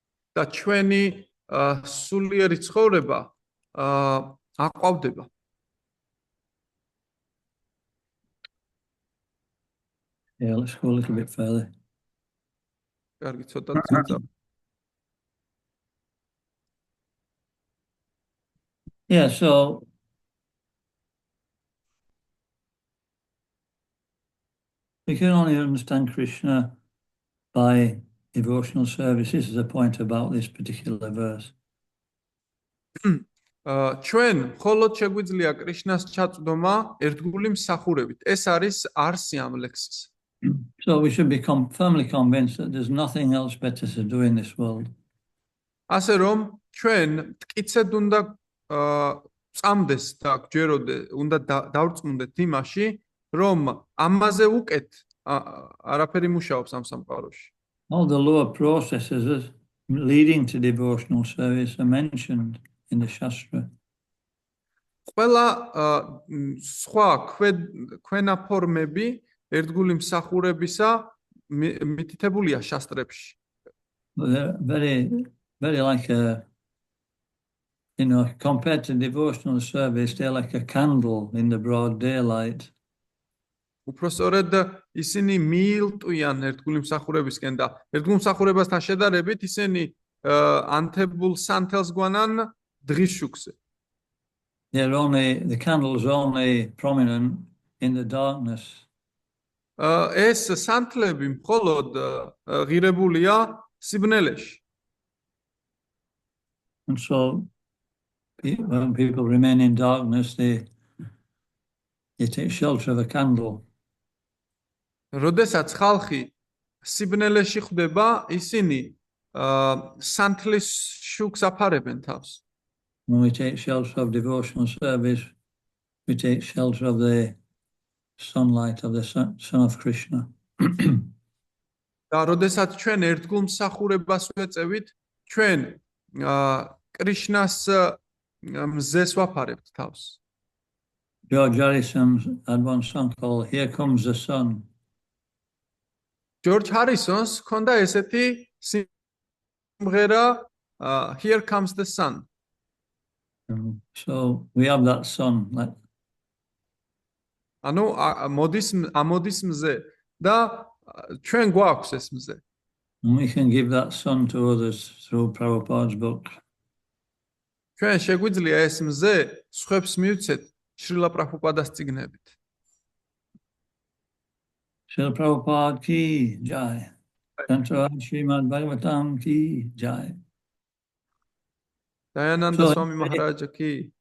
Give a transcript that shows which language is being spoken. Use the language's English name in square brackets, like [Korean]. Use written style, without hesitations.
[Georgian] და ჩვენი სულიერი ცხოვრება აყვავდება. [English] Yeah, let's go a little bit further. [Georgian] კარგი, ცოტა წიწა. [English] Yeah, so we can only understand Krishna by devotional service. This is a point about this particular verse. [Georgian] ჩვენ მხოლოდ შეგვიძლია კრიშნას ჩაწვდომა ერთგული მსახურებით. ეს არის არსი ამ ლექსის. [English] So we should be firmly convinced that there's nothing else better to do in this world. [Georgian] ასე რომ ჩვენ მტკიცედ უნდა წამდეს და გვჯეროდე, უნდა დავრწმუნდეთ იმაში, რომ ამაზე უკეთ არაფერი მუშაობს ამ სამყაროში. [English] All the lower processes leading to devotional service are mentioned in the Shastra. [Georgian] ყველა სხვა ქვენა ფორმები ერთგული მსახურებისა მითითებულია შასტრებში. [English] They're very, very like compared to devotional service, they're like a candle in the broad daylight. [Georgian] უпроსორად ისინი მიილტვიან ერთგული მსახურებისკენ და ერთგულ მსახურებასთან შედარებით ისინი ანთებულ სანთელს გვანან დღის შუქზე. [English] The candle's only prominent in the darkness. [Georgian] ეს სანთლები მხოლოდ ღირებულია სიბნელეში. [English] And so when people remain in darkness, they take shelter of a candle. [Georgian] როდესაც ხალხი სიბნელეში ხვდება, ისინი სანთლის შუქს აფარებენ თავს. [English] When we take shelter of devotional service, we take shelter of the sunlight of the son of Krishna. [Georgian] და როდესაც ჩვენ ერთგულ მსახურებას ვეწევით, ჩვენ კრიშნას მზეს ვაფარებთ თავს. [English] George Harrison had one song called Here Comes the Sun. [Georgian] ჯორჯ ჰარისონს ჰქონდა ესეთი სიმღერა Here Comes the Sun. [English] So we have that sun, like [Georgian] ანუ ამოდის მზე და ჩვენ გვაქვს ეს მზე. [English] and we can give that sun to others through Prabhupada's books. [Georgian] ჩვენ შეგვიძლია ეს მზე სხვებს მივცეთ შრილა პრაბჰუპადას წიგნებით. [Hindi] Srila Prabhupada ki jai. Santaraj Srimad Bhagavatam ki jai. [Georgian] დაიანანდა სვამი მაჰარაჯა კი.